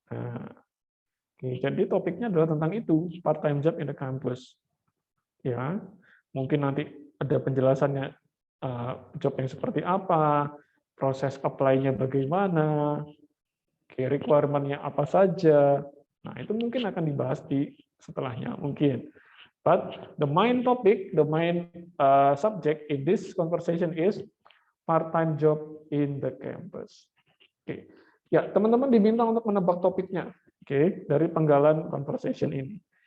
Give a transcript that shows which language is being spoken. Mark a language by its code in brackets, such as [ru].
[id] Okay, jadi topiknya adalah tentang itu, [en] part-time job in the campus. [id] Ya, mungkin nanti ada penjelasannya job yang seperti apa, proses apply-nya bagaimana, okay, requirement-nya apa saja. Nah, itu mungkin akan dibahas di setelahnya, mungkin. [en] But the main topic, the main subject in this conversation is part-time job in the campus. [id] Oke, ya teman-teman diminta untuk menebak topiknya, oke, dari penggalan conversation ini.